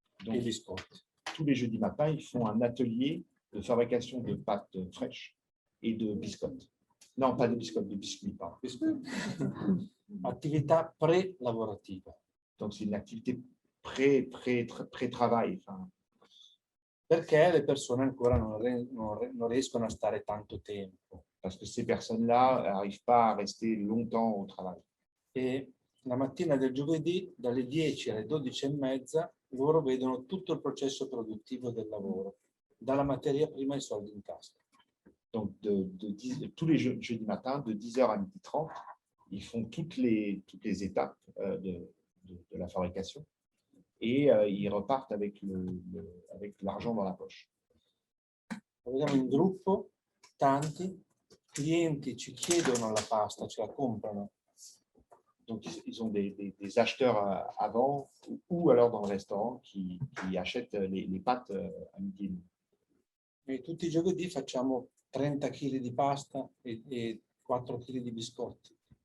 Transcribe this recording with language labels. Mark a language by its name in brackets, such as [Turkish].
[Italian] et biscotti. [French] Tous les jeudis matins, ils font un atelier de fabrication de pâtes fraîches et de biscottes. Non, pas de biscottes, de biscuits, pardon. [Italian] Attività pre-lavorativa. [French] Donc c'est une activité pré-travail. [Italian] Perché le persone ancora non riescono a stare tanto tempo. [French] Parce que ces personnes-là n'arrivent pas à rester longtemps au travail. [Italian] E la mattina del giovedì, dalle 10 alle 12:30, loro vedono tutto il processo produttivo del lavoro, dalla materia prima ai soldi in tasca. [French] Donc tous les jeudis matins, de 10h à 12h30, ils font toutes les étapes de la fabrication. Et ils repartent avec l'argent dans la poche. [Italian] Vediamo in gruppo, tanti clienti ci chiedono la pasta, ce la comprano. [French] Donc ils ont des acheteurs avant ou alors dans le restaurant qui achètent les pâtes à midi. [Italian] E tutti i giovedì facciamo 30 kg di pasta e 4 kg di biscotti.